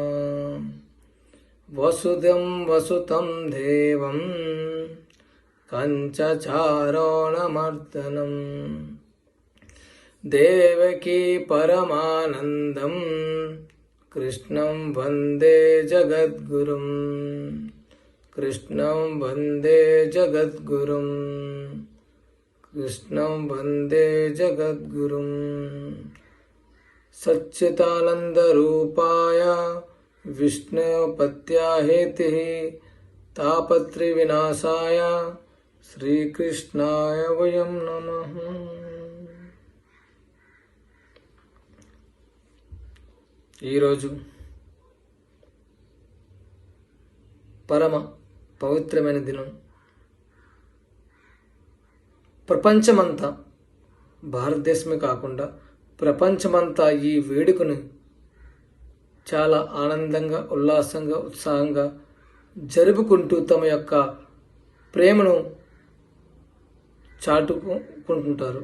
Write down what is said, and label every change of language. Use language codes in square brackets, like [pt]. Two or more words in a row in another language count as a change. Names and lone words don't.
[sa] वसुदेवं वसुतं देवं कंचचारणमर्दनं देवकी परमानन्दं कृष्णं वन्दे जगद्गुरुं कृष्णं वन्दे जगद्गुरुं कृष्णं वन्दे जगद्गुरुं। सच्चिदानन्दरूपाय विष्णुपत्याहेतिः तापत्रिविनाशाय श्रीकृष्णाय वयं नमः। [te] ఈరోజు పరమ పవిత్రమైన దినం. ప్రపంచమంతా, భారతదేశమే కాకుండా ప్రపంచమంతా ఈ వేడుకను చాలా ఆనందంగా, ఉల్లాసంగా, ఉత్సాహంగా జరుపుకుంటూ తమ యొక్క ప్రేమను చాటుకుంటుంటారు.